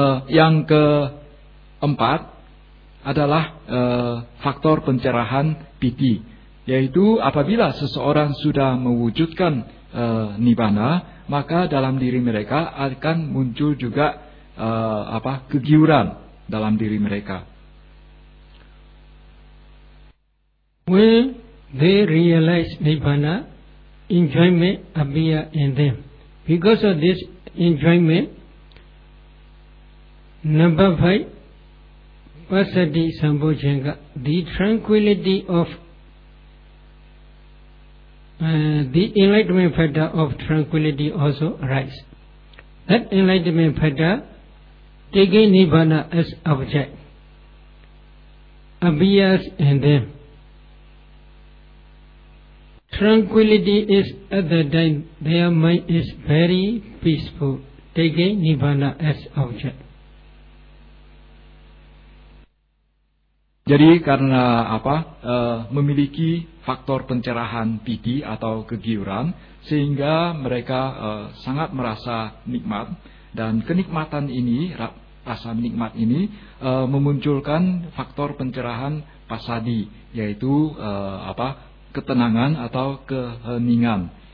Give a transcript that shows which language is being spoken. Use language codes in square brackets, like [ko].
[id] Yang keempat adalah faktor pencerahan piti, yaitu apabila seseorang sudah mewujudkan nibbana, maka dalam diri mereka akan muncul juga kegiuran dalam diri mereka. [en] When they realize nibbana, enjoyment appear in them. Because of this enjoyment, number five, Pasati Sambhojanga, the tranquility of the enlightenment factor of tranquility also arises. That enlightenment factor, taking Nibbana as object, appears in them. Tranquility is at the time their mind is very peaceful, taking Nibbana as object. [id] Jadi karena memiliki faktor pencerahan piti atau kegiuran, sehingga mereka sangat merasa nikmat, dan kenikmatan ini, rasa nikmat ini memunculkan faktor pencerahan pasadi, yaitu ketenangan atau keheningan.